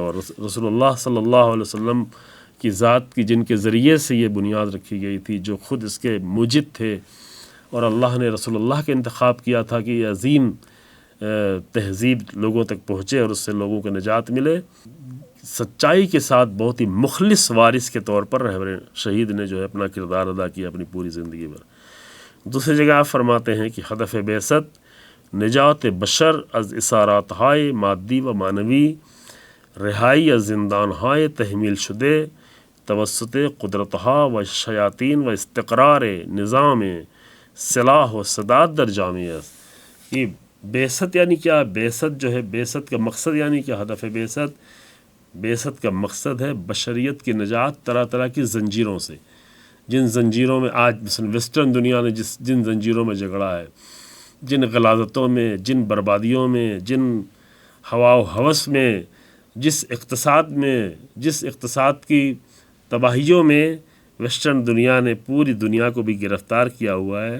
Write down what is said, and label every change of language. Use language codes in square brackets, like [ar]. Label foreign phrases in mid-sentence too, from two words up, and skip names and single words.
[ur] اور رسول اللہ [ar] صلی اللہ علیہ وسلم [ur] کی ذات کی جن کے ذریعے سے یہ بنیاد رکھی گئی تھی، جو خود اس کے موجد تھے، اور اللہ نے رسول اللہ کا انتخاب کیا تھا کہ یہ عظیم تہذیب لوگوں تک پہنچے اور اس سے لوگوں کو نجات ملے. سچائی کے ساتھ بہت ہی مخلص وارث کے طور پر رہبر شہید نے جو ہے اپنا کردار ادا کیا اپنی پوری زندگی پر. دوسری جگہ آپ فرماتے ہیں کہ [fa] ہدف بعثت نجات بشر از اسارات ہائے مادی و معنوی، رہائی از زندان ہائے تحمیل شدے، توسط قدرتہا و شیاطین و استقرار نظام صلاح و سداد در جامع است. [ur] یہ بعثت یعنی کیا؟ بعثت جو ہے، بعثت کا مقصد یعنی کیا؟ ہدف بعثت کا مقصد ہے بشریت کی نجات طرح طرح کی زنجیروں سے، جن زنجیروں میں آج مثلا ویسٹرن دنیا نے جن زنجیروں میں جھگڑا ہے، جن غلاظتوں میں، جن بربادیوں میں، جن ہوا و ہوس میں، جس اقتصاد کی تباہیوں میں ویسٹرن دنیا نے پوری دنیا کو بھی گرفتار کیا ہوا ہے.